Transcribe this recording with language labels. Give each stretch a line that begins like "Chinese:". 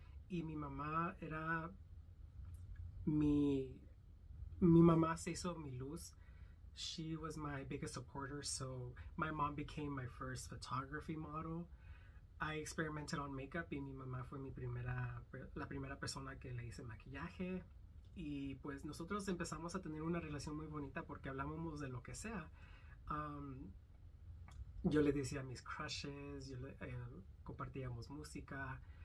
Spanish: Y mi mamá era mi mamá se hizo mi luz.
English: She was my biggest supporter, so my mom became my first photography model. I experimented on makeup
Spanish: y mi mamá fue la primera persona que le hice maquillaje. Y pues nosotros empezamos a tener una relación muy bonita porque hablábamos de lo que sea. Yo le decía mis crushes, compartíamos música.